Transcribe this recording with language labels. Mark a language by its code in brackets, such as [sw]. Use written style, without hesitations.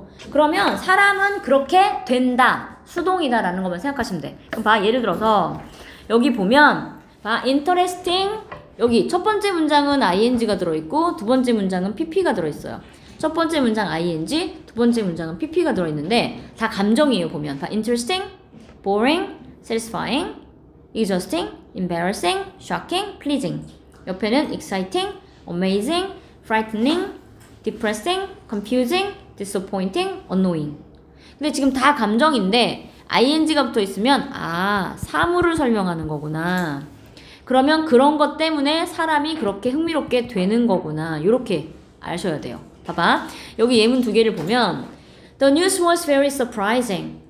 [ko] 그러면 사람은 그렇게 된다. 수동이다 라는 것만 생각하시면 돼. 그럼 봐. 예를 들어서 여기 보면 봐. [en] interesting. [ko] 여기 첫 번째 문장은 ing가 들어있고 두 번째 문장은 pp가 들어있어요. 첫 번째 문장 ing, 두 번째 문장은 pp가 들어있는데 다 감정이에요. 보면 봐. [en] interesting, boring, satisfying, exhausting, embarrassing, shocking, pleasing. 옆에는 exciting, amazing, frightening, depressing, confusing, disappointing, annoying. [ko] 근데 지금 다 감정인데 ing가 붙어 있으면 사물을 설명하는 거구나. 그러면 그런 것 때문에 사람이 그렇게 흥미롭게 되는 거구나. 이렇게 아셔야 돼요. 봐봐. 여기 예문 두 개를 보면 [en] The news was very surprising.